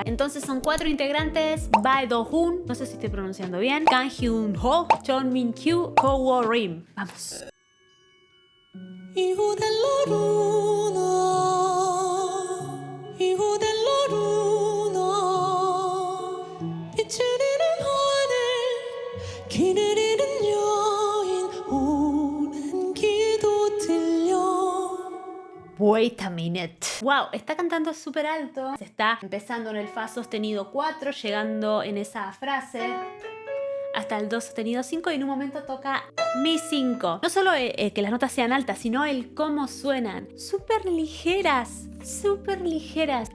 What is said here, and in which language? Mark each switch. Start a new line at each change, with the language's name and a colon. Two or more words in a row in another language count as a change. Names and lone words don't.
Spanish: Entonces son 4 integrantes: Bae Do-hoon, no sé si estoy pronunciando bien, Kang Hyun-ho, Chon Min-kyu, Ko Wo-rim. Vamos. Hijo de la luna, hijo de la luna,
Korean: 비추리는 하늘, 기다리는 여인, 오는 기도 들려.
English: Wait a minute.
Spanish: Wow, está cantando súper alto. Se está empezando en el fa sostenido 4, llegando en esa frase hasta el do sostenido 5 y en un momento toca mi 5. No solo que las notas sean altas, sino el cómo suenan. Súper ligeras, súper ligeras.